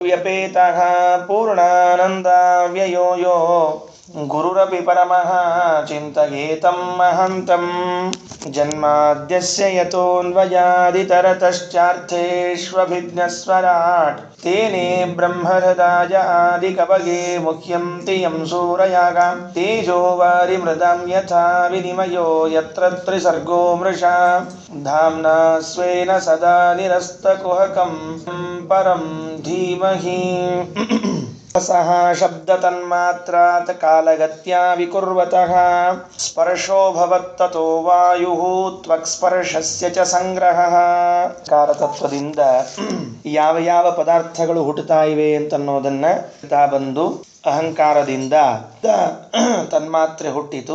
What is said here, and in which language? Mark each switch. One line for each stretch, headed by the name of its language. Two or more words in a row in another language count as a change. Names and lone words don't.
Sanskrit: ವ್ಯಪೇತಃ ಪೂರ್ಣಾನಂದಾವ್ಯಯೋ ಯೋ ಗುರುರಪಿ ಪರಮಃ ಚಿಂತಯೇತಂ ಮಹಂತಂ ಜನ್ಮಾದ್ಯಸ್ಯ ಯತೋನ್ವಯಾದಿತರತಶ್ಚಾರ್ಥೇಷ್ವಭಿಜ್ಞಸ್ವರಾಟ್ ತೇನೇ ಬ್ರಹ್ಮಹೃದಾಯ ಆದಿಕವಯೇ ಮುಹ್ಯಂತಿ ಯಂ ಸೂರಯಾಗ ತೇಜೋ ವಾರಿಮೃದಂ ಯಥಾ ವಿನಿಮಯೋ ಯತ್ರ ತ್ರಿಸರ್ಗೋ ಮೃಷಾ ಧಾಮ್ನಾ ಸ್ವೇನ ಸದಾ ನಿರಸ್ತಕುಹಕಂ ಪರಂ ಧೀಮಹಿ ಸಹ ಶಬ್ದತನ್ಮಾತ್ರಾತ್ ಕಾಲಗತ್ಯಾ ವಿಕುರ್ವತಃ ಸ್ಪರ್ಶೋ ಭವತ್ತತೋ ವಾಯುಃ ತ್ವಕ್ಸ್ಪರ್ಶಸ್ಯ ಚ ಸಂಗ್ರಹಃ.
Kannada: ಕಾರತತ್ವದಿಂದ ಯಾವ ಯಾವ ಪದಾರ್ಥಗಳು ಹುಟ್ಟುತ್ತಾ ಇವೆ ಅಂತನ್ನೋದನ್ನ ಬಂದು ಅಹಂಕಾರದಿಂದ ತನ್ಮಾತ್ರೆ ಹುಟ್ಟಿತು.